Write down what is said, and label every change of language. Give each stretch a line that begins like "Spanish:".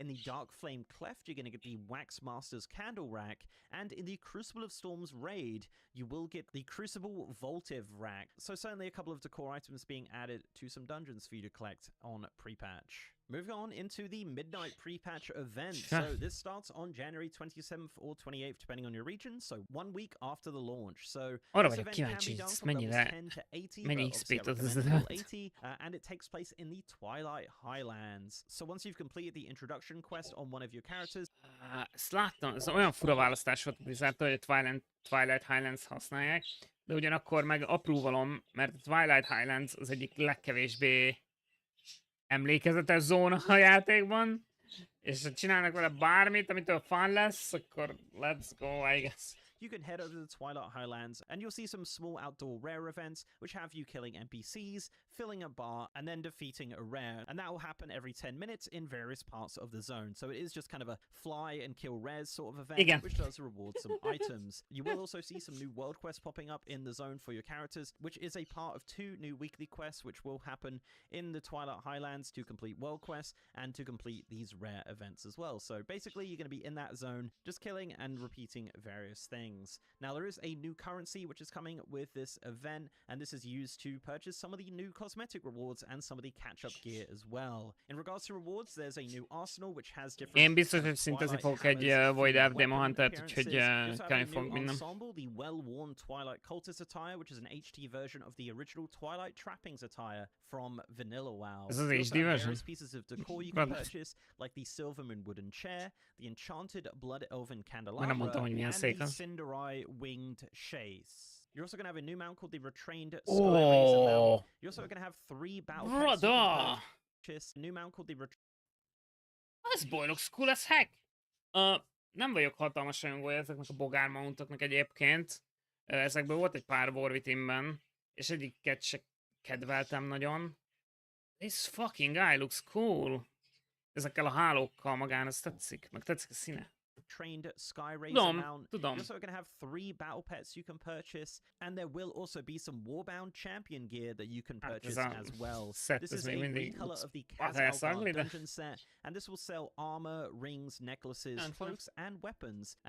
English: In the Dark Flame Cleft, you're going to get the Wax Master's Candle Rack, and in the Crucible of Storms raid, you will get the Crucible Voltive Rack. So certainly a couple of decor items being added to some dungeons for you to collect on pre-patch. Moving on into the Midnight pre-patch event. So this starts on January 27th or 28th, depending on your region. So 1 week after the launch. So
Hungarian: arra vagyok kíváncsi, hogy mennyi XP-t az
English: and it takes place in the Twilight Highlands. So once you've completed the introduction quest on one of your characters.
Hungarian: Ezt láttam, ez olyan fura választás volt, hogy a Twilight Highlands használják, de ugyanakkor meg apróvalom, mert a Twilight Highlands az egyik legkevésbé emlékezetes zóna a játékban, és ha csinálnak vele bármit, amitől fun lesz, akkor
English: let's go, I guess. You can head over to the Twilight Highlands and you'll see some small outdoor rare events which have you killing NPCs, filling a bar, and then defeating a rare. And that will happen every 10 minutes in various parts of the zone. So it is just kind of a fly and kill rares sort of event, which does reward some items. You will also see some new world quests popping up in the zone for your characters, which is a part of 2 new weekly quests which will happen in the Twilight Highlands to complete world quests and to complete these rare events as well. So basically you're going to be in that zone just killing and repeating various things. things. Now, there is a new currency which is coming with this event, and this is used to purchase some of the new cosmetic rewards and some of the catch-up gear as well. In regards to rewards, there's a new arsenal which has different...
Hungarian: Én biztos, hogy szintezni fogok egy Void Elf Demon Huntert, úgyhogy kell fog minden.
English: Ensemble, the well-worn Twilight Cultist attire, which is an HD version of the original Twilight Trappings attire from Vanilla WoW. This is the HD version. Various pieces of decor you can purchase, like the Silvermoon wooden chair, the enchanted Blood Elven candelabra, and the Cinderai winged chaise. You're also going to have a new mount called the Retrained Sky Razor mount. You're also going to have 3 battle packs you can purchase. A new mount called the
Hungarian: Ez boldog school, ez hack! Nem vagyok hatalmas rajongója ezeknek a bogár mountoknak egyébként. Ezekből volt egy pár Warwitimben, és egyiket se kedveltem nagyon.
English: This fucking guy looks cool.
Hungarian: Ezekkel a hálókkal magán, ez tetszik. Meg tetszik a színe.
English: Trained Sky Razor mount.
Hungarian: Tudom.
English: You're also going to have 3 battle pets you can purchase, and there will also be some Warbound champion gear that you can purchase as well. This is a recolor of the Kaz dungeon set, and this will sell armor, rings, necklaces, cloaks, and weapons.